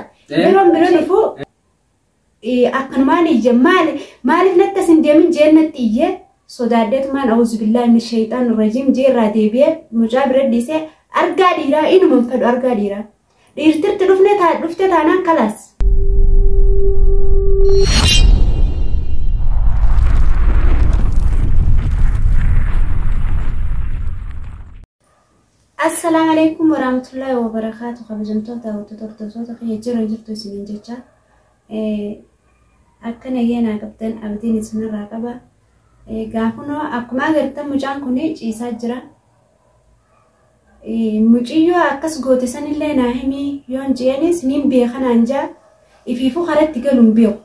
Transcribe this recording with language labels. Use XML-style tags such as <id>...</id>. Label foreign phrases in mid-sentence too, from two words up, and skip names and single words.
<om>Yeroon bira dhufu akkanumaan iyya maaliif natti asin deemin jeennatti iyyee sodaaddeetumaan</om> <ar>أعوذ بالله من الشيطان الرجيم</ar> <om>jeerraa deebi'ee mucaa bira dhiisee argaa dhiiraa inuman fedhu argaa dhiiraa. Dhiirtirti dhufte taanaan kalaas.</om> <ar>السلام عليكم ورحمة الله وبركاته.</ar> <om>Kabajamtoota hordoftoota kiyya jirtu isiniin jecha akkana yeena qabdan abdiin isinirraa qaba. Gaafunoo akkuma agartan mucaan kun ciisaa jira. Muciyyoo akkas goote sanillee naa himi yoon jeenis nin beekanaan jaa ifiifuu karatti galuun beeku.</om>